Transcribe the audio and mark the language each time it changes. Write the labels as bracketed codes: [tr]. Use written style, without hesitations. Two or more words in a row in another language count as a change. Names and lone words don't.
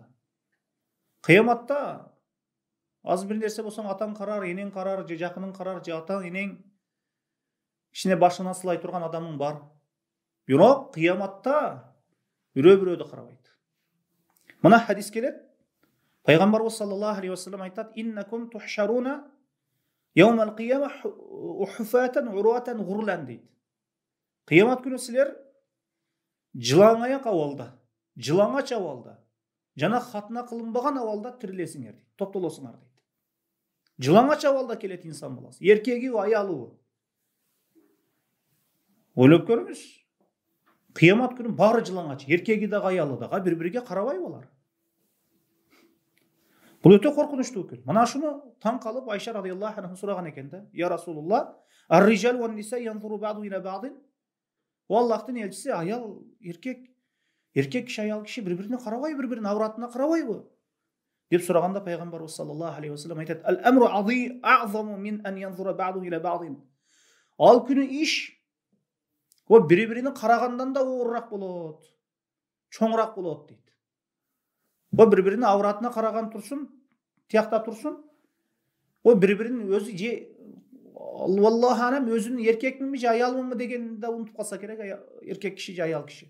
[ky] Кыяматта аз бир нерсе болсоң атаң карар, энең карар, же жакының карар, же атаң, энең кичине башына сылай турган адамың бар. Бирок кыяматта бирөө-бирөөдө карабайт. Мына хадис келет. Пайгамбарыбыз [ar] صلى الله عليه وسلم [ky] айтат: [ar] "إنكم تحشرون يوم القيامة حفاة عراة غرلا" [ky] дейт. Кыямат күнү силер жылаңаяк абалда, жылаңач абалда, жана хатына кылынбаган абалда тирилесиңер дейт, топтолосуңар дейт. Жылаңач абалда келет инсан баласы, эркеги, аялы. Ойлоп көрүңүз. Кыямат күнү баары жылаңач, эркеги дагы аялы дагы бири-бириге карабай болар. Бул өтө коркунучтуу экен. Мына шуну таң калып Айша [ar] رضي الله عنها [ky] сураган экен да. [ar] يا رسول الله الرجال والنساء ينظر بعض إلى بعض. [ky] О Аллахтын элчиси, аял, эркек киши, аял киши бири-бирине карабай, бири-биринин авратына карабайбы? Деп сураганда пайгамбарыбыз [ar] صلى الله عليه وسلم [ky] айтат: [ar] "الأمر أعظم من أن ينظر بعض إلى بعض." [ky] Ал күнү иш о бири-бирини карагандан да оорураак болот, чоңураак болот дейт. О бири-биринин авратына караган турсун, тиякта турсун. О бири-биринин өзү же [ar] الله أعلم [ky] өзүнүн эркекминби же аялмынбы дегенди да унутуп калса керек, эркек киши же аял киши.